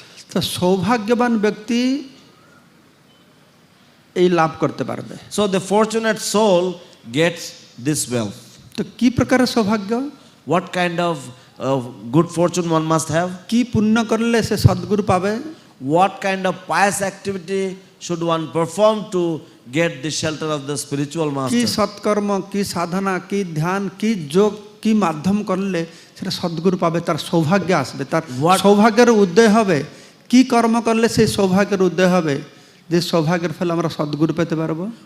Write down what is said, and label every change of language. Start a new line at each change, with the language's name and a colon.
Bangla: তো সৌভাগ্যবান ব্যক্তি এই লাভ করতে পারবে।
English: So the fortunate soul gets this wealth.
Bangla: তো কি প্রকারের সৌভাগ্য?
English: What kind of good fortune one must have?
Bangla: কি পুণ্য করলে সে সদ্গুরু পাবে?
English: What kind of pious activity should one perform to get the shelter of the spiritual
Bangla: কি
English: master?
Bangla: সৎকর্ম, কি সাধনা, কি ধ্যান, কি যোগ, কি মাধ্যম করলে সেটা সদ্গুরু পাবে, তার সৌভাগ্য আসবে, তার সৌভাগ্যের উদয় হবে। কি কর্ম করলে সেই সৌভাগ্যের উদয় হবে, যে সৌভাগ্যের ফলে আমরা সদ্গুরু পেতে পারবো?